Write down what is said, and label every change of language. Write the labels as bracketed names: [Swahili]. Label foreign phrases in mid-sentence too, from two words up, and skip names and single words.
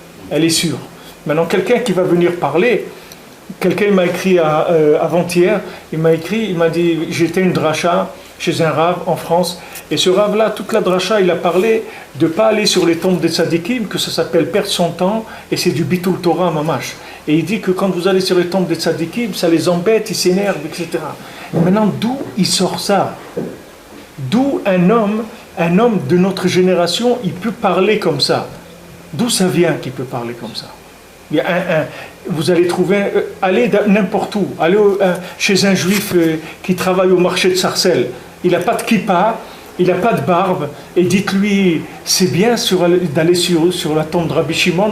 [French] Elle est sûre. Maintenant, quelqu'un qui va venir parler, quelqu'un m'a écrit avant-hier, il m'a écrit, il m'a dit, j'étais une dracha chez un rave en France, et ce rave-là, toute la dracha, il a parlé de ne pas aller sur les tombes des tzadikim, que ça s'appelle perdre son temps, et c'est du [Hebrew] ביטול תורה ממש. [French] Et il dit que quand vous allez sur les tombes des tzadikim, ça les embête, ils s'énervent, etc. Et maintenant, d'où il sort ça? D'où un homme de notre génération, il peut parler comme ça? D'où ça vient qu'il peut parler comme ça? Il y a vous allez trouver, allez n'importe où, allez chez un juif qui travaille au marché de Sarcelles, il n'a pas de kippa, il n'a pas de barbe, et dites-lui, c'est bien d'aller sur la tombe de Rabbi Shimon.